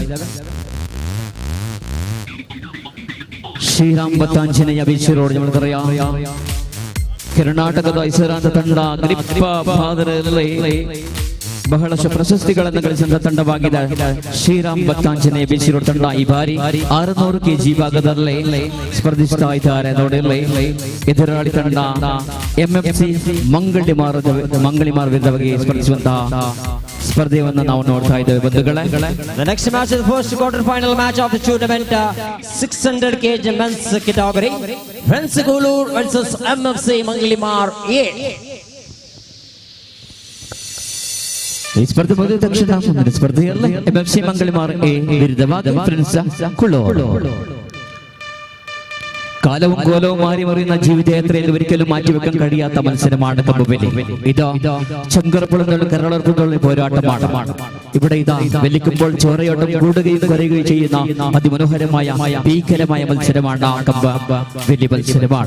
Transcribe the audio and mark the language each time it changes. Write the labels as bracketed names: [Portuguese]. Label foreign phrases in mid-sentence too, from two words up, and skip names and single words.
[Kannada] ಶ್ರೀರಾಮ್ ಭಕ್ತಾಂಜನೇಯ BC ರೋಡ್ നമുക്കറിയാം ಕರ್ನಾಟಕದ ಹೆಸರಾಂತ ತಂಡ ಗ್ರಿಪ್ ಭಾಗದಲ್ಲಿ ಬಹಳಷ್ಟು ಪ್ರಶಸ್ತಿಗಳನ್ನು ಗಳಿಸಿದ ತಂಡವಾಗಿದೆ ಶ್ರೀರಾಮ್ ಭಕ್ತಾಂಜನೇಯ BC ರೋಡ್ ತಂಡ. ಈ ಬಾರಿ 600 kg ಭಾಗದಲ್ಲಿ ಸ್ಪರ್ಧಿಸ್ತಾ ಇದ್ದಾರೆ ನೋಡಿ. ಎದುರಾಳಿ ತಂಡ MFC ಮಂಗಲಿಮಾರ್ ವಿರುದ್ಧವಾಗಿ ಸ್ಪರ್ಧಿಸುವಂತಹ ಸ್ಪರ್ಧೆಯನ್ನು ನಾವು ನೋಡ್ತಾ ಇದ್ದೇವೆ ಬಂಧುಗಳೇ. [English] The next match is the first quarter final match of the tournament, 600 kg men's category. Friends Gulur versus MFC Mangalimar A. [Kannada] ಈ ಸ್ಪರ್ಧೆ ಮುಗಿದ ತಕ್ಷಣ ಮುಂದಿನ ಸ್ಪರ್ಧೆಯಲ್ಲಿ MFC ಮಂಗಳಿಮಾರ್ ಎ ವಿರುದ್ಧವಾಗಿ ಫ್ರೆಂಡ್ಸ್ ಕುಳ್ಳೂರು. [Malayalam] കാലവും കോലവും മാറി മറിയുന്ന ജീവിതയാത്രയിൽ ഒരിക്കലും മാറ്റിവെക്കാൻ കഴിയാത്ത മത്സരമാണ് കമ്പവലി. ഇത് ചങ്കരപ്പുളങ്ങളിൽ കരളർപ്പുകളിൽ പോരാട്ടമാണ്. ഇവിടെ ഇതാ വെല്ലിക്കുമ്പോൾ ചോരയോട്ടം കൂടുകയും കുറയുകയും ചെയ്യുന്ന അതിമനോഹരമായ ഭീകരമായ മത്സരമാണ് കമ്പവലി മത്സരമാണ്.